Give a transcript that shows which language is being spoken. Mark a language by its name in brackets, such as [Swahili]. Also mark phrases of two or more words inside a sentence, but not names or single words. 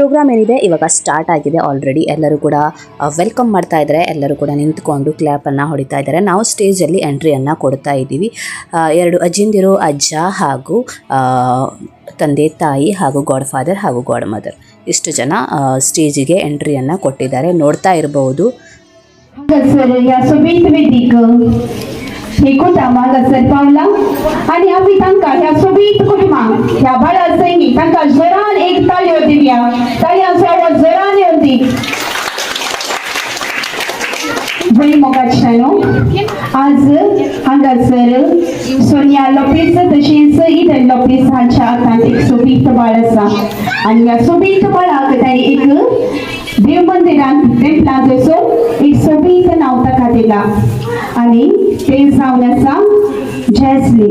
[Kannada] ಏನಿದೆ ಇವಾಗ ಸ್ಟಾರ್ಟ್ ಆಗಿದೆ ಆಲ್ರೆಡಿ. ಎಲ್ಲರೂ ಕೂಡ ವೆಲ್ಕಮ್ ಮಾಡ್ತಾ ಇದ್ದಾರೆ. ಎಲ್ಲರೂ ಕೂಡ ನಿಂತ್ಕೊಂಡು ಕ್ಲ್ಯಾಪನ್ನು ಹೊಡಿತಾ ಇದ್ದಾರೆ. ನಾವು ಸ್ಟೇಜಲ್ಲಿ ಎಂಟ್ರಿಯನ್ನು ಕೊಡ್ತಾ ಇದ್ದೀವಿ. 2 ಅಜ್ಜಿಂದಿರು, ಅಜ್ಜ ಹಾಗೂ ತಂದೆ ತಾಯಿ ಹಾಗೂ [English] god father [Kannada] ಹಾಗೂ [English] god mother [Kannada] ಇಷ್ಟು ಜನ ಸ್ಟೇಜಿಗೆ ಎಂಟ್ರಿಯನ್ನು ಕೊಟ್ಟಿದ್ದಾರೆ. ನೋಡ್ತಾ ಇರಬಹುದು. [Konkani] सर पावला आणि आम्ही तांकां ह्या सोबीत कुटुंबाक ह्या बाळा सैनीक तांकां जोरान एक ताळयो दिवया. ताळयांचो आवाज जोरान येवंदी. बरी मोगाचनो आज हांगासर सोनिया लोपेज तशेंच इडन लोपेज हांच्या हातांत एक सोबीत बाळ आसा आनी ह्या सोबीत बाळाक तांणी एक देव मंदिरांत टेंपलांत वचून एक सोबीत नांव ताका दिलां आनी तें जावन आसा जॅस्लीन.